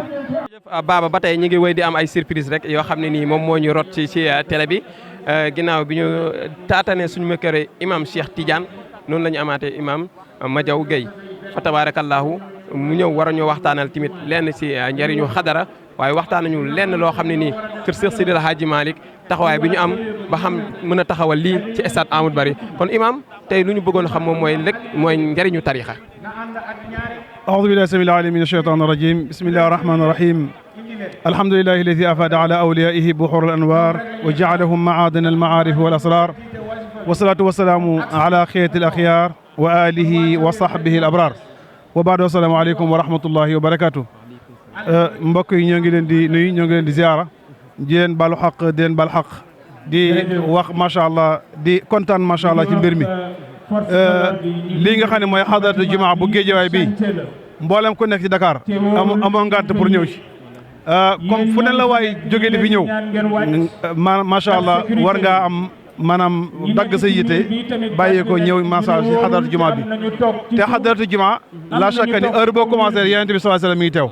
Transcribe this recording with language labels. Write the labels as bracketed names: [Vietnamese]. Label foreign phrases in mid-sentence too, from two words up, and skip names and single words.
[Wolof] Baba ba tey ñu ngi wéy di am ay surprise rek yoo xam ne nii moom moo ñu rot ci télé bi ginnaaw bi ñu taatane suñu mëkkëre imam Cheikh Tidiane noonu la ñu amaatee imam Madiaw Gueye [Arabic] فتبارك الله [Wolof] mu ñëw war a ñoo waxtaanal tamit lenn ci njëriñu xadara waaye waxtaan nañu lenn loo xam ne nii kër Cheikh Seydi El Hadji Malick taxawaay bi ñu am ba xam mën a taxawal lii ci stade Amadou Barry kon imam tey lu ñu bëggoon xam moom mooy njëriñu tarixa. [Arabic] أعوذ بالله السميع العليم من الشيطان الرجيم بسم الله الرحمن الرحيم الحمد لله الذي أفاد على أوليائه بحور الأنوار وجعلهم معادن المعارف والأسرار والصلاة والسلام على خيرة الأخيار وآله وصحبه الأبرار وبعد السلام عليكم ورحمة الله وبركاته [Wolof] mbokk yi ñoo ngi leen di nuyu ñoo ngi leen di ziara di leen balu xaq di leen bal xaq di wax [Arabic] ما شاء الله [Wolof] di kontaan [Arabic] ما شاء الله [Wolof] ci mbir mi lii nga xam ne mooy xadaratu jumaa bu géejawaay bii mboolem ku nekk ci Dakar amoo ngànt pour ñëw ci comme fu ne la waay jógee di fi ñëw [Arabic] ما شاء الله [Wolof] war ngaa am maanaam dagg sa yite bàyyi ko ñëw macha ci xadaratu jumaa bi te xadaratu jumaa la chaque ni heure boo commencé yonent bi [Arabic] صلى الله عليه وسلم [Wolof] mi ngi